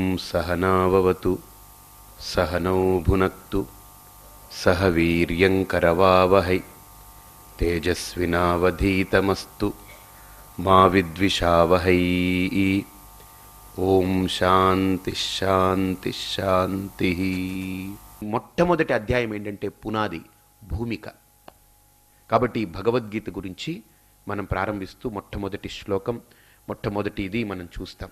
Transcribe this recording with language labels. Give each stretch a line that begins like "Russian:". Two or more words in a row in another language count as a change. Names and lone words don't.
Sanskrit: सहनाववतु सहनौ भुनक्तु सह वीर्यंकरवावहै तेजस्विनावधीतमस्तु मा विद्विषावहै। ఓం శాంతి శాంతి శాంతి.
Telugu: మొట్టమొదటి అధ్యాయం ఏంటంటే పునాది, భూమిక. కాబట్టి భగవద్గీత గురించి మనం ప్రారంభిస్తూ మొట్టమొదటి శ్లోకం, మొట్టమొదటిది మనం చూస్తాం.